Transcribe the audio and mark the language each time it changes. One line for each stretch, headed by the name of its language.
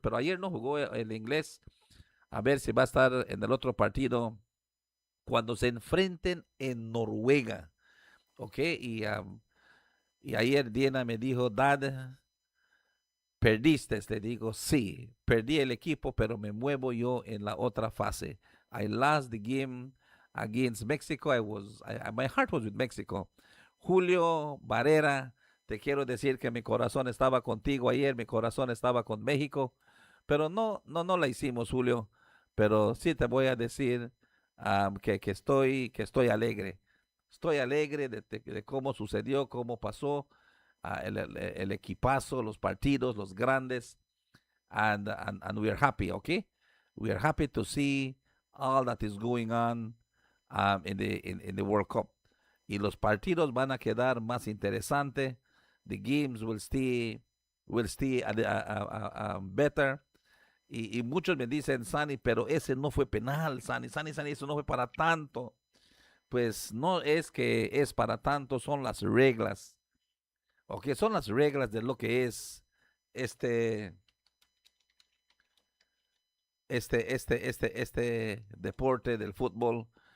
Spanish: Pero ayer no jugó el inglés. A ver si va a estar en el otro partido cuando se enfrenten en Noruega. ¿Ok? Y ayer Diana me dijo, Dad, perdiste. Le digo, sí, perdí el equipo, pero me muevo yo en la otra fase.
English: I lost the game against Mexico. My heart was with Mexico.
Spanish: Julio Barrera, te quiero decir que mi corazón estaba contigo ayer, mi corazón estaba con México, pero no la hicimos, Julio. Pero sí te voy a decir que estoy alegre. Estoy alegre de cómo sucedió, cómo pasó el equipazo, los partidos, los grandes,
English: and we are happy, okay? We are happy to see all that is going on in the World Cup.
Spanish: Y los partidos van a quedar más interesantes.
English: The games will stay better.
Spanish: Y muchos me dicen, Sani, pero ese no fue penal, Sani, eso no fue para tanto. Pues no es que es para tanto, son las reglas. Ok, son las reglas de lo que es este deporte del fútbol.